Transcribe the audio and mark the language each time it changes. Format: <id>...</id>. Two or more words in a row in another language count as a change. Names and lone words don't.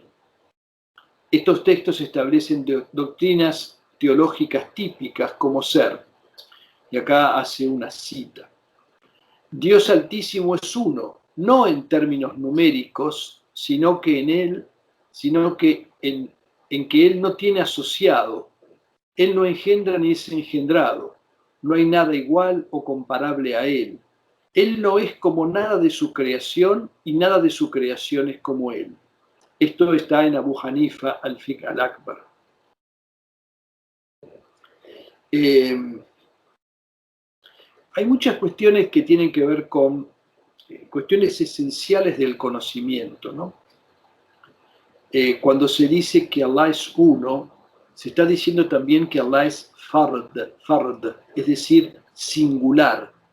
<es>Estos textos establecen doctrinas teológicas típicas como ser, y acá hace una cita: Dios Altísimo es uno, no en términos numéricos, sino que en que Él no tiene asociado, Él no engendra ni es engendrado, no hay nada igual o comparable a Él. Él no es como nada de su creación y nada de su creación es como Él. Esto está en Abu Hanifa al-Fiqh al-Akbar. Hay muchas cuestiones que tienen que ver con cuestiones esenciales del conocimiento, ¿no? Cuando se dice que Allah es uno, se está diciendo también que Allah es fard, es decir, singular.</es>